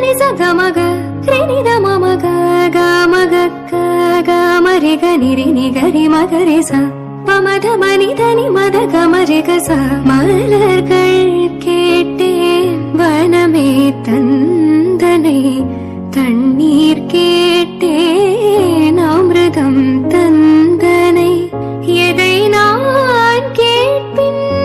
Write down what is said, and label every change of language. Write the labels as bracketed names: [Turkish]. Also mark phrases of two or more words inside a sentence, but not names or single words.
[Tamil] గమగ రినిద మమగ గమగ గమరిగ నిరి నిగరి మగరి స பமத மனிதனி மத கமரிகச மலர்கள் கேட்டேன் வனமே தந்தனை தண்ணீர் கேட்டேன் அமிர்தம் தந்தனை எதை நான் கேட்பின்